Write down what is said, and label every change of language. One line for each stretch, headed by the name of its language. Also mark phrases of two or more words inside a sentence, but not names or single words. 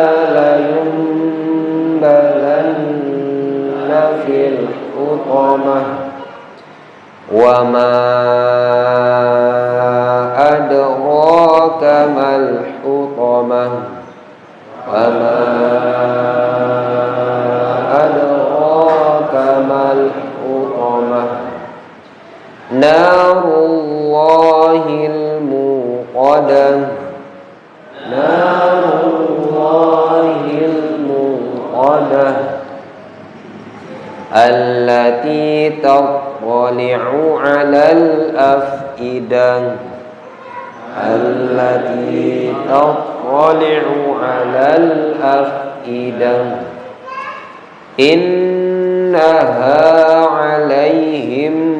Arabic: لينبذن في الحطمة وما أدراك ما الحطمة وما أدراك ما الحطمة نار الله الموقدة نار الله الموقدة التي تطلع على الأفئدة التي تطلع على الأفئدة إنها عليهم